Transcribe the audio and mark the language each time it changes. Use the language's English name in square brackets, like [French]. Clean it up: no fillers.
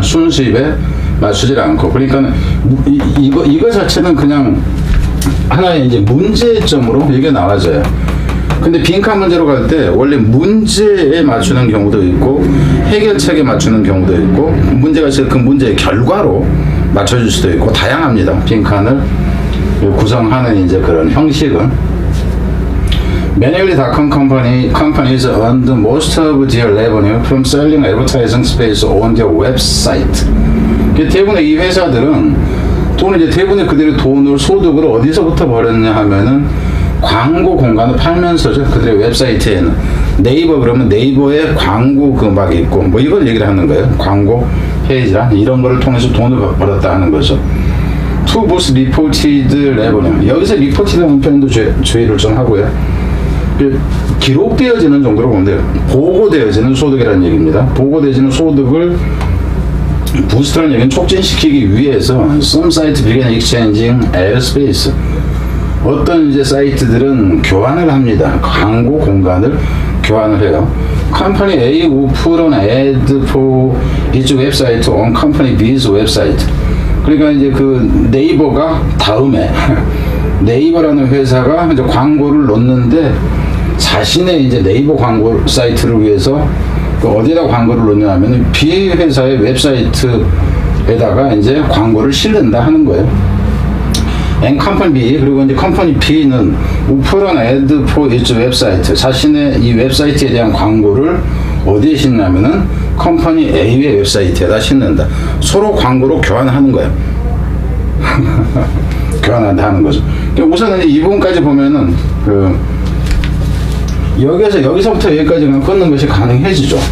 [Korean] 순수입에 맞추질 않고, 그러니까 이거 자체는 그냥 하나의 이제 문제점으로 이게 나와져요. 근데 빈칸 문제로 갈 때 원래 문제에 맞추는 경우도 있고 해결책에 맞추는 경우도 있고 문제가 있을 그 문제의 결과로 맞춰줄 수도 있고 다양합니다. 빈칸을 구성하는 이제 그런 형식은. [English] Manually.com companies earned most of their revenue from selling advertising space on their website. [Korean] 대부분의 이 회사들은 이제 대부분의 그들의 소득을 어디서부터 벌였냐 하면은 광고 공간을 팔면서죠. 그들의 웹사이트에는 네이버 그러면 네이버에 광고 막 있고 뭐 이걸 얘기를 하는 거예요. 광고 페이지란 이런 거를 통해서 돈을 벌었다 하는 거죠. [English] To boost reported revenue. [Korean] 여기서 reported라는 표현도 주의를 좀 하고요. 기록되어지는 정도로 보면 돼요. 보고되어지는 소득이라는 얘기입니다. 보고되어지는 소득을 부스트라는 얘기는 촉진시키기 위해서 [English] some sites began exchanging ad space. [Korean] 어떤 이제 사이트들은 교환을 합니다. 광고 공간을 교환을 해요. [English] Company A will put on ad for its website on Company B's website. [Korean] 그러니까 이제 네이버가 다음에 네이버라는 회사가 이제 광고를 넣는데 자신의 이제 네이버 광고 사이트를 위해서 어디에다 광고를 넣냐 하면 B 회사의 웹사이트에다가 이제 광고를 실는다 하는 거예요. [English] And Company B, [Korean] 그리고 이제 [English] Company B는 put on ad for its website. [Korean] 자신의 이 웹사이트에 대한 광고를 어디에 싣냐면은 Company A의 웹사이트에다 싣는다. 서로 광고로 교환하는 거예요. 교환한다 하는 거죠. 우선 이 부분까지 보면은 여기서부터 여기까지 그냥 끊는 것이 가능해지죠.